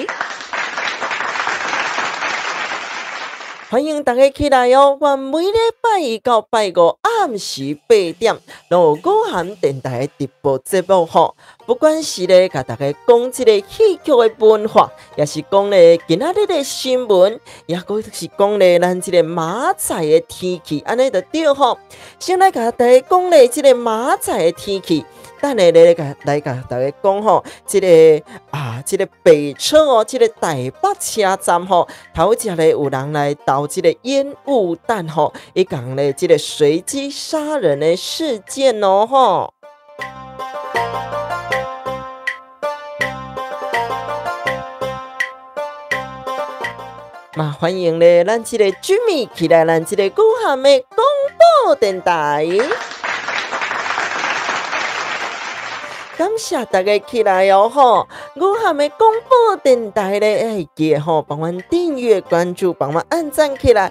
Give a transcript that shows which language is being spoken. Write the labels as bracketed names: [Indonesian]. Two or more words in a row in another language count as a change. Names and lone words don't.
[Min Nan Chinese] 欢迎大家起来哦！我每礼拜一到拜五暗时8点，有武汉电台的直播节目吼。不管是咧，甲大家讲这个戏曲的文化，也是讲咧今仔日的新闻，也或是讲咧咱这个明仔的天气，安尼就对吼。先来甲大家讲咧这个明仔的天气。等下来甲大家讲吼，这个北车哦，这个台北车站吼，头一咧有人来倒这个烟雾弹吼，伊讲咧这个随机杀人的事件哦吼。嘛，欢迎咧，咱这个 Jimmy 起来，咱这个武汉的广播电台。感谢大家起来哦吼！武汉的广播电台咧，记得吼，帮阮订阅、关注，帮阮按赞起来。